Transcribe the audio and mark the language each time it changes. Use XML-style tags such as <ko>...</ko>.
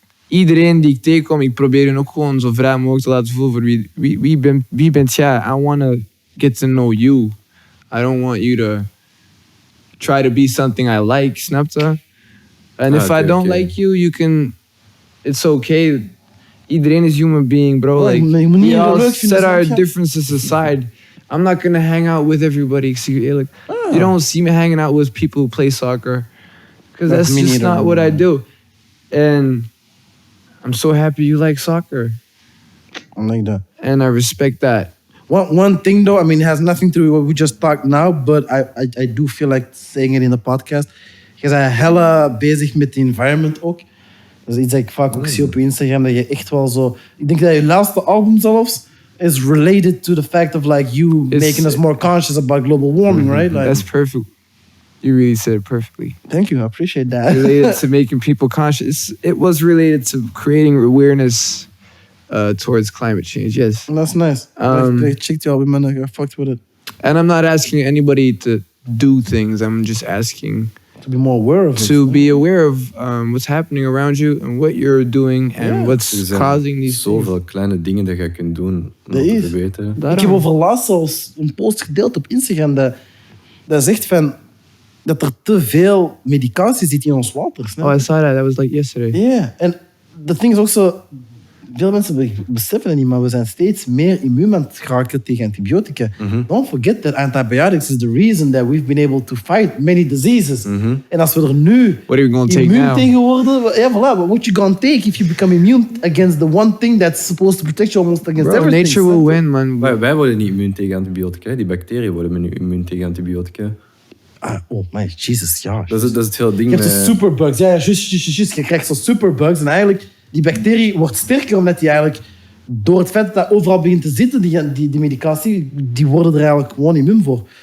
<nl>Iedereen die ik tegenkom, ik probeer hen ook gewoon zo vrij mogelijk te laten voelen voor wie bent jij.</nl> <en>I want to get to know you. I don't want you to try to be something I like, snap je? And if I don't like you, you can... It's okay.</en> <nl>Iedereen is</nl> <en>human being, bro. Like, we all set our differences aside. I'm not gonna hang out with everybody.</en> <nl>Ik zie je eerlijk.</nl> <en>You don't see me hanging out with people who play soccer. Because that's just not what I do. And I'm so happy you like soccer. I like that. And I respect that. One thing though, I mean, it has nothing to do with what we just talked now, but I do feel like saying it in the podcast.</en> <nl>Je bent hella bezig met de environment ook. Dat is iets dat ik vaak ook zie op je Instagram, dat je echt wel zo... Ik denk dat je laatste album zelfs is</nl> <en>related to the fact of like you making us more conscious about global warming, right? Like, That's perfect. You really said it perfectly. Thank you, I appreciate that. Related to making people conscious. It was related to creating awareness towards climate change, yes. That's nice. I checked your album and I fucked with it. And I'm not asking anybody to do things. I'm just asking... To be more aware of it. To be aware of what's happening around you and what you're doing and what's causing these</en> <nl>zoveel kleine dingen dat je kunt doen om te weten. Ik heb over laatst zelfs een post gedeeld op Instagram dat zegt van dat er te veel medicatie zit in ons water.</nl> <en>Oh, I saw that. That was like yesterday.</en> <nl>Yeah, en</nl> <en>the thing is</en> <nl>ook zo, veel mensen beseffen het niet, maar we zijn steeds meer immuun aan het geraken tegen antibiotica.</nl> <en>Don't forget that antibiotics is the reason that we've been able to fight many diseases.</en> <nl>En als we er nu</nl> <en>What are we gonna take</en> <nl>immuun</nl> <en>now?</en> <nl>tegen worden, ja, voilà,</nl> <en>what you gonna take if you become immune against the one thing that's supposed to protect you almost against Bro, everything? nature will win, man.</en> <nl>Wij worden niet immuun tegen antibiotica. Die bacteriën worden nu immuun tegen antibiotica.</nl> <en>Oh my Jesus, ja.</en> <nl>Dat is het hele ding. Je hebt zo superbugs. Ja, juist. Je krijgt zo superbugs. En eigenlijk, die bacterie wordt sterker omdat die eigenlijk... Door het feit dat dat overal begint te zitten, die medicatie, die worden er eigenlijk gewoon immuun voor.</nl>